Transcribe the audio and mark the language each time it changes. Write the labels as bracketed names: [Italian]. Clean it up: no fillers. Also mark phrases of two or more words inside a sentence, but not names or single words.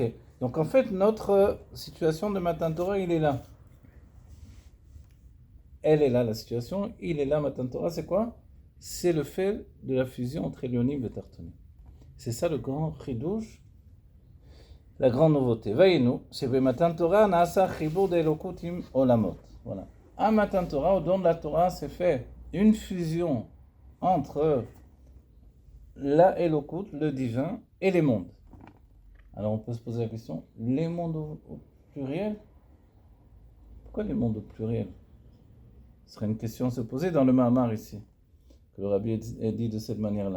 [French] Donc, en fait, notre situation de Matan Torah, il est là. Elle est là, la situation. Il est là, Matan Torah. C'est quoi? C'est le fait de la fusion entre Elyonim et Tartonim. C'est ça le grand chidouche, la grande nouveauté. [Hebrew] Vaïnou, [French] c'est que [Hebrew] מתן תורה נעשה חיבור אלוקות עם עולמות. [French] Voilà. À Matan Torah, au don de la Torah, c'est fait une fusion entre la Elokut, le divin, et les mondes. Alors on peut se poser la question, les mondes au pluriel? Pourquoi les mondes au pluriel? Ce serait une question à se poser dans le Mahamar ici, que le Rabbi a dit de cette manière-là.